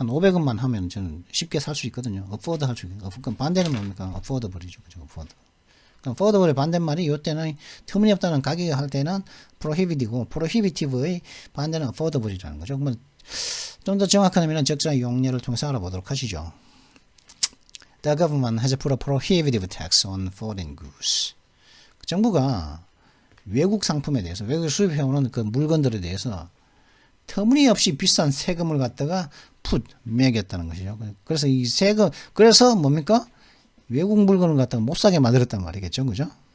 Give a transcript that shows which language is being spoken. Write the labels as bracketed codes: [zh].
[ko] 한 500원만 하면 저는 쉽게 살 수 있거든요. afford 할 수 있거든요. 그럼 반대는 뭡니까? affordable이죠. 그죠? afford. 그럼 affordable의 반대말이 요때는 터무니없다는 가격을 할 때는 prohibitive고 prohibitive의 반대는 affordable이라는 거죠. 그러면 좀 더 정확한 의미는 적절한 용례를 통해서 알아보도록 하시죠. [en] The government has put a prohibitive tax on foreign goods. [ko] 정부가 외국 상품에 대해서 외국 수입해오는 그 물건들에 대해서 터무니없이 비싼 세금을 갖다가 매겼다는 것이죠. 그래서 이 세금, 그래서 뭡니까? 외국 물건을 갖다가 못 사게 만들었단 말이겠죠. 그죠?